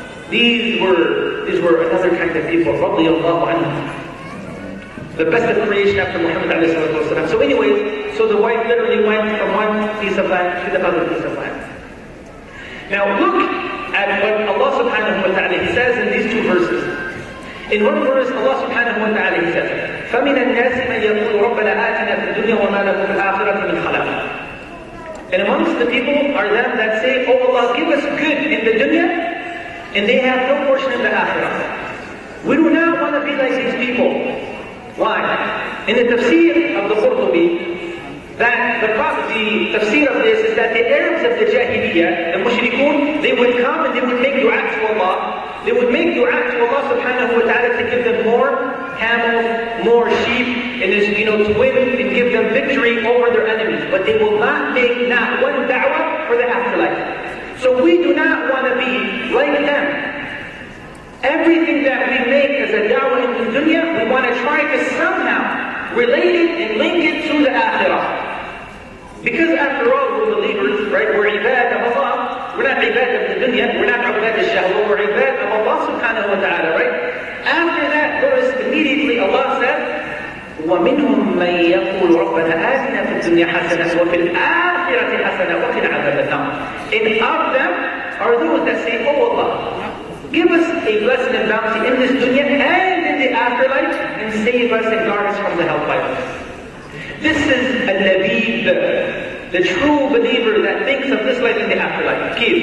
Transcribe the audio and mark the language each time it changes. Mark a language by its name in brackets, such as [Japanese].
[English] These were another kind of people, radiyallahu anhum. The best of creation after Muhammad ﷺ. So anyways, so the wife literally went from one piece of land to the other piece of land. Now look at what Allah subhanahu wa ta'ala, He says in these 2 verses. In one verse, Allah subhanahu wa ta'ala, He says, [Arabic] فَمِنَ النَّاسِ مَنْ يَقُولُ رَبَّنَا آتِنَا فِي الدُّنْيَا وَمَا لَهُ فِي الْآخِرَةِ مِنْ خَلَقٍ. [English] And amongst the people are them that say, oh Allah, give us good in the dunya, and they have no portion in the akhirah. We do not want to be like these people. Why? In the tafsir of the Qurtubi, that the tafsir of this is that the Arabs of the Jahiliyyah, the mushrikun, they would come and they would make dua to Allah. They would make dua to Allah subhanahu wa ta'ala to give them more camels, more sheep, and to win and give them victory over their enemies. But they will not make not one da'wah for the afterlife. So we do not want to be like them. Everything that we make as a da'wah in the dunya, we want to try to somehow relate it and link it to the akhirah. Because after all, we're believers, right? We're ibad of Allah. We're not ibad of the dunya. We're not ibad of shahwa. We're ibad of Allah subhanahu wa ta'ala, right? After that verse, immediately Allah said, [Arabic] وَمِنْهُمْ مَنْ يَقُولُ رَبَّنَا آتِنَا فِي الدُّنْيَا حَسَنَةً وَفِي الْآخِرَةِ حَسَنَةً وَقِنَا عَذَابَ النَّارِ. [English] And of them are those that say, oh Allah, give us a blessing and bounty in this dunya and in the afterlife, and save us and guard us from the hellfire. This is a labib, the true believer that thinks of this life in the afterlife.